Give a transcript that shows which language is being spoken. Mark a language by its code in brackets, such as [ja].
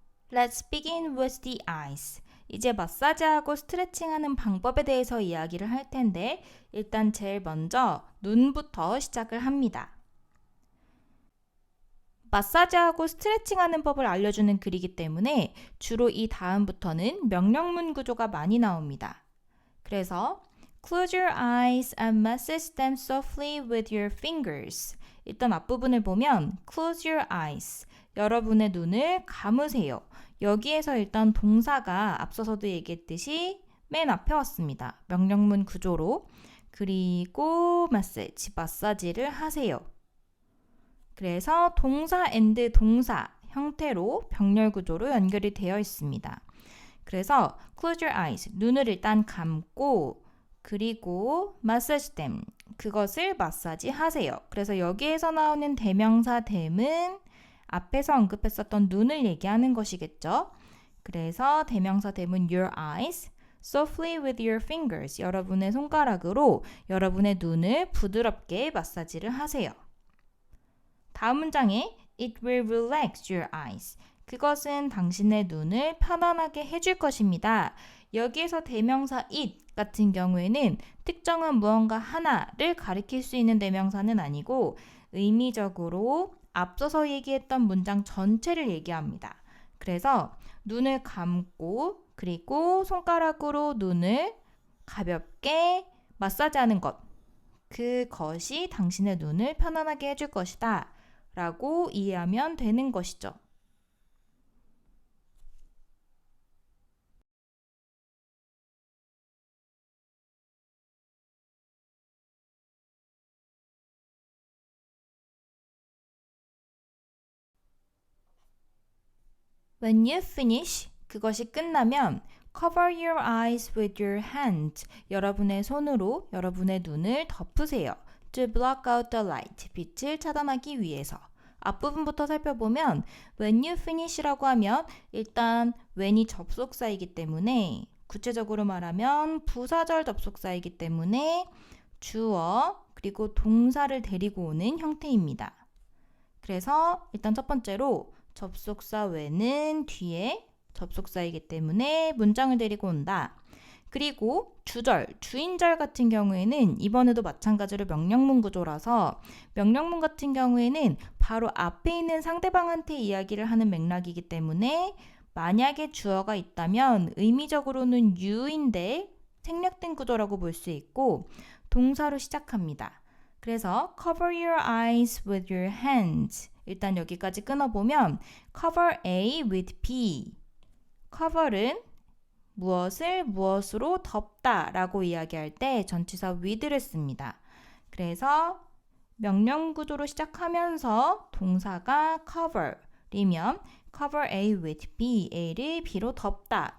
[en] Let's begin with the eyes. [ko] 이제 마사지하고 스트레칭하는 방법에 대해서 이야기를 할 텐데 일단 제일 먼저 눈부터 시작을 합니다. 마사지하고 스트레칭하는 법을 알려주는 글이기 때문에 주로 이 다음부터는 명령문 구조가 많이 나옵니다. 그래서 [en] Close your eyes and massage them softly with your fingers. [ko] 일단 앞부분을 보면 [en] Close your eyes. [ko] 여러분의 눈을 감으세요. 여기에서 일단 동사가 앞서서도 얘기했듯이 맨 앞에 왔습니다. 명령문 구조로. 그리고 마사지를 하세요. 그래서 동사 and 동사 형태로 병렬 구조로 연결이 되어 있습니다. 그래서 [en] close your eyes, [ko] 눈을 일단 감고 그리고 [en] massage them, [ko] 그것을 마사지 하세요. 그래서 여기에서 나오는 대명사 them은 앞에서 언급했었던 눈을 얘기하는 것이겠죠. 그래서 대명사 them은 [en] your eyes, softly with your fingers. [ko] 여러분의 손가락으로 여러분의 눈을 부드럽게 마사지를 하세요. 다음 문장에 [en] it will relax your eyes. [ko] 그것은 당신의 눈을 편안하게 해줄 것입니다. 여기에서 대명사 it 같은 경우에는 특정한 무언가 하나를 가리킬 수 있는 대명사는 아니고 의미적으로 앞서서 얘기했던 문장 전체를 얘기합니다. 그래서 눈을 감고 그리고 손가락으로 눈을 가볍게 마사지하는 것. 그것이 당신의 눈을 편안하게 해줄 것이다. 라고 이해하면 되는 것이죠. [en] When you finish, [ko] 그것이 끝나면 [en] cover your eyes with your hand. [ko] 여러분의 손으로 여러분의 눈을 덮으세요. [en] To block out the light. [ko] 빛을 차단하기 위해서. 앞부분부터 살펴보면 [en] when you finish [ko] 라고 하면 일단 when이 접속사이기 때문에 구체적으로 말하면 부사절 접속사이기 때문에 주어 그리고 동사를 데리고 오는 형태입니다. 그래서 일단 첫 번째로 접속사 when은 뒤에 접속사이기 때문에 문장을 데리고 온다. 그리고 주절, 주인절 같은 경우에는 이번에도 마찬가지로 명령문 구조라서 명령문 같은 경우에는 바로 앞에 있는 상대방한테 이야기를 하는 맥락이기 때문에 만약에 주어가 있다면 의미적으로는 you인데 생략된 구조라고 볼 수 있고 동사로 시작합니다. 그래서 [en] cover your eyes with your hands. [ko] 일단 여기까지 끊어보면 [en] cover A with B. [ko] cover은 무엇을 무엇으로 덮다 라고 이야기할 때 전치사 with를 씁니다. 그래서 명령 구조로 시작하면서 동사가 cover이면 [en] cover A with B, [ko] A를 B로 덮다.